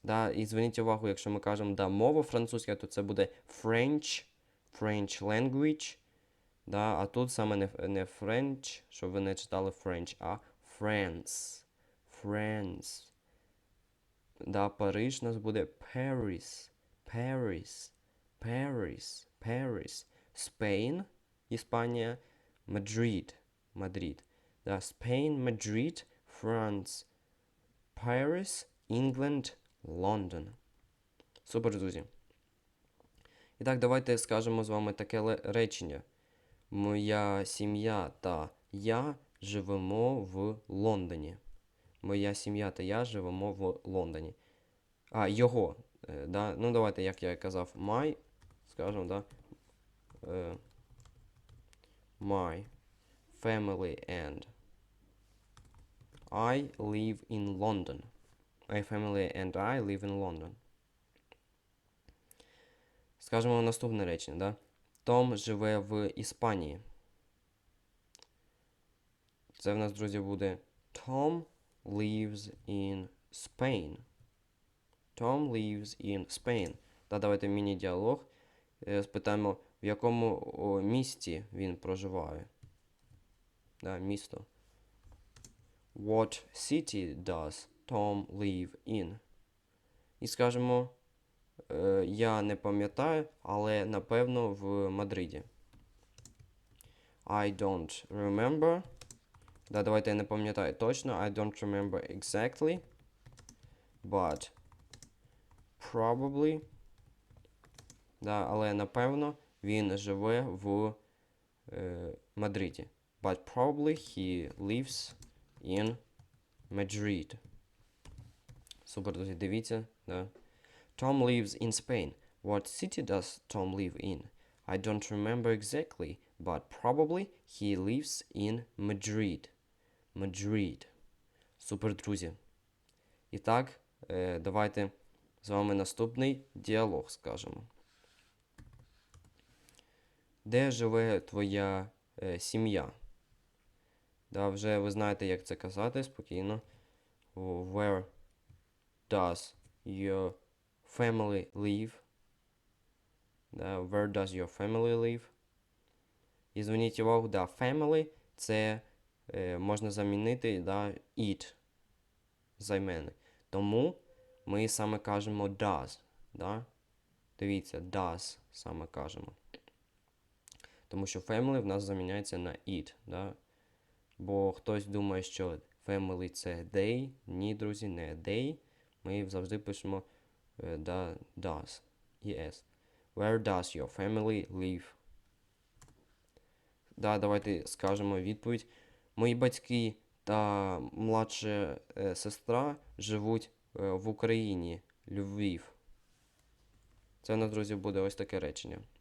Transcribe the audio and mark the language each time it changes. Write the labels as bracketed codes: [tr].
[uk] Да, і зверніть увагу, якщо ми кажемо, да, мова французька, то це буде French, French language. Да, а тут саме не French, щоб ви не читали French, а France. France. Да, Париж у нас буде Paris, Paris, Paris, Paris. [en] Spain, Іспанія, Madrid, Madrid. Да, Spain, Madrid, France, Paris, England, London. [uk] Супер, друзі. І так, давайте скажемо з вами таке речення. Моя сім'я та я живемо в Лондоні. Моя сім'я та я живемо в Лондоні. А, його. Да? Ну, давайте, як я казав, my, скажемо, да? [en] My family and I live in London. My family and I live in London. [uk] Скажемо наступне речення, да? Том живе в Іспанії. Це в нас, друзі, буде [en] Tom lives in Spain. Tom lives in Spain. [uk] Та давайте міні-діалог. Спитаємо, в якому місті він проживає. Да, місто. [en] What city does Tom live in? [uk] І скажемо, я не пам'ятаю, але напевно в Мадриді. [en] I don't remember. [uk] Да, давайте я не пам'ятаю точно. [en] I don't remember exactly. But probably. [uk] Да, але напевно він живе в Мадриді. [en] But probably he lives in Madrid. [uk] Супер, друзі, дивіться. Да. [en] Tom lives in Spain. What city does Tom live in? I don't remember exactly, but probably he lives in Madrid. [uk] Madrid. Супер, друзі. І так, давайте з вами наступний діалог скажемо. Де живе твоя сім'я? Да, вже ви знаєте, як це казати спокійно. [en] Where does your family live? Да, where does your family live? [uk] І зверніть увагу, да, family – це можна замінити, да, it, займенник. Тому ми саме кажемо does, да? Дивіться, does саме кажемо. Тому що family в нас заміняється на it, да? Бо хтось думає, що family це they. Ні, друзі, не they. Ми завжди пишемо да, does. [en] Yes. Where does your family live? [uk] Да, давайте скажемо відповідь. Мої батьки та младша сестра живуть в Україні, Львів. Це у нас, друзі, буде ось таке речення.